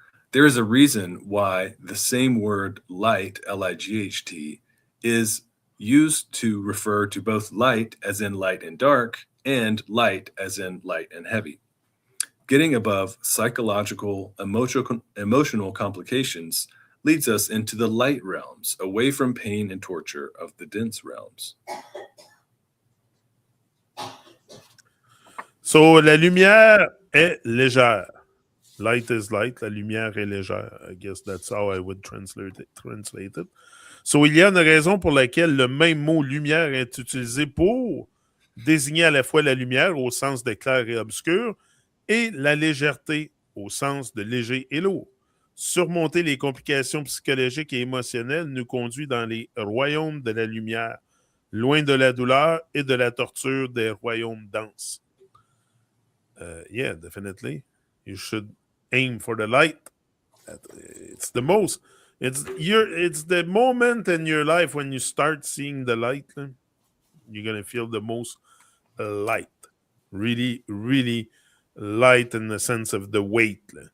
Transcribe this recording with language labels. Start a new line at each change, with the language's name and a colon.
English: There is a reason why the same word light, Light, is used to refer to both light as in light and dark and light as in light and heavy. Getting above psychological, emotional complications leads us into the light realms, away from pain and torture of the dense realms.
French: So la lumière est légère.
English: Light is light.
French: La lumière est légère.
English: I guess that's how I would translate it.
French: So, il y a une raison pour laquelle le même mot lumière est utilisé pour désigner à la fois la lumière au sens de clair et obscur et la légèreté au sens de léger et lourd. Surmonter les complications psychologiques et émotionnelles nous conduit dans les royaumes de la lumière, loin de la douleur et de la torture des royaumes denses.
English: Yeah, definitely. You should aim for the light. It's the most. It's the moment in your life when you start seeing the light. You're gonna feel the most light. Really, really light in the sense of the weight.